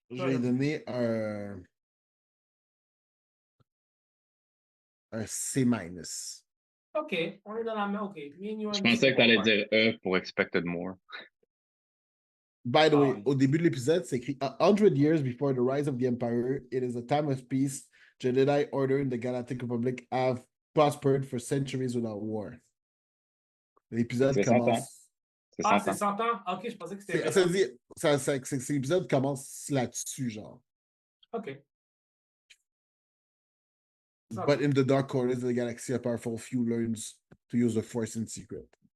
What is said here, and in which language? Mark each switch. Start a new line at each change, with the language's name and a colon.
French: Je vais donner un C-. OK, on est dans la main, OK. Je pensais que tu allais dire E pour Expected More.
English: By the way,
French: au début de l'épisode, c'est écrit
English: 100 years before the rise of the Empire, it is a time of peace. The Jedi Order and the Galactic Republic have prospered for centuries without war.
French: L'épisode commence. C'est 100 ans? OK, je pensais que c'était. L'épisode commence là-dessus, genre. OK.
English: But in the dark corners of the galaxy, a powerful few learns to use the Force in secret.